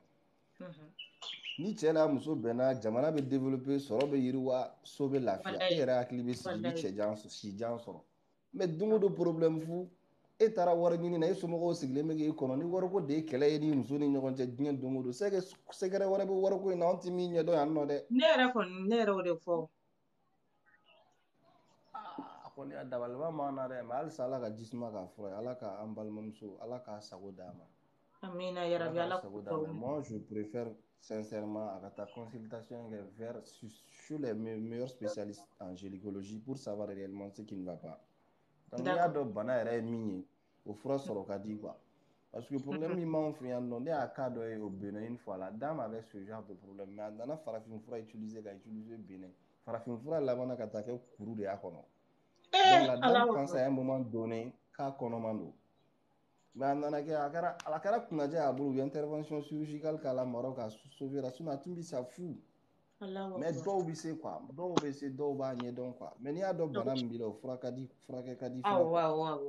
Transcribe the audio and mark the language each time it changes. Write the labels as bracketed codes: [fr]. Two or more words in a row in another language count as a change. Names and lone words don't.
[bm] Ni cɛ n'a muso bɛnna jamana bɛ développer sɔrɔ bɛ yiriwa so bɛ lafiya e yɛrɛ hakili bɛ sigi i bɛ sijan sɔrɔ mais don o don problème fu e taara wari ɲini na e somɔgɔw sigilen bɛ k'e kɔnɔ ni wariko de ye kɛlɛ ye ni muso ni ɲɔgɔn cɛ diɲɛ don o don sɛgɛrɛ wɛrɛ bɛ wariko in na anw tɛ min ɲɛdɔn yan nɔ dɛ. ne yɛrɛ o de fɔ. a kɔni a dabaliban m'an na dɛ mais halisa ala ka jisuma k'a fura ye ala ka an balimamuso ala k'a sago d'a ma. Amina yarabi ala sago d'a ma [fr] moi je préfère sincèrement à ta consultation vers sur les meilleurs spécialistes en gynécologie pour savoir réellement ce qui ne va pas. [bm] Donc n'i y'a dɔn bana yɛrɛ ye min ye o fura sɔrɔ ka di quoi [fr] parce que [bm] problème min b'anw fɛ yan nɔ ne y'a cas dɔ ye au Bénin [fr] une fois la dame avait ce genre de problème [bm] mais a nana farafin fura utiliser Bénin farafin fura labanna ka taa kɛ kuru de y'a kɔnɔ donc [fr] la dame pense à un moment donné [bm] k'a kɔnɔman don mais a nana kɛ a kɛra kunnajɛ y'a bolo u ye [fr] intervention chirurgicale [bm] k'a la Maroc k'a sauver la sinon a tun bɛ sa fu mais dɔw bɛ se quoi dɔw bɛ se dɔw b'a ɲɛdɔn quoi mais n'i y'a dɔn bana min b'i la o furakɛ ka di fana quoi.